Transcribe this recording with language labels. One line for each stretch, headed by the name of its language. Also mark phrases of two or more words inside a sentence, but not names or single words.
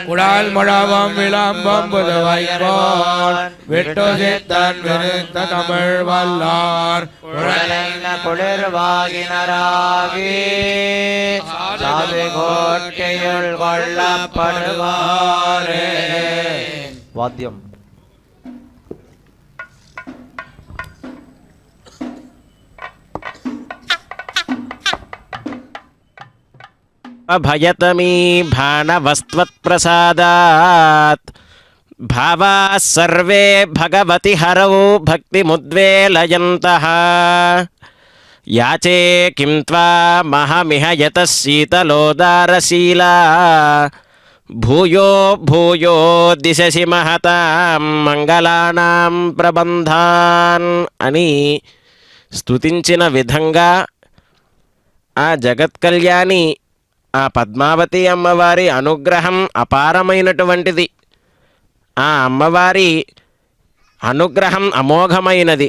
Tamil: குழல் முழவம் விளம்பம் புதுவைக்கோள் விட்டு சித்தன் விரித்த தமிழ் வல்லார் குழலென்ன குளிர்வாகினராகி சாது கோட்டையுள் கொள்ளப்படுவாரே. வாத்தியம்
Sanskrit: अभयतमी भानवस्त्वत्प्रसादात् भावाः सर्वे भगवति हरौ भक्तिमुद्वेलयन्तः याचे किं त्वामहमिह यतः शीतलोदारशीला भूयो भूयो दिशसि महतां मङ्गलानां प्रबन्धान्
Telugu: అని స్తుతించిన విధంగా ఆ జగత్కళ్యాణి ఆ పద్మావతి అమ్మవారి అనుగ్రహం అపారమైనటువంటిది. ఆ అమ్మవారి అనుగ్రహం అమోఘమైనది.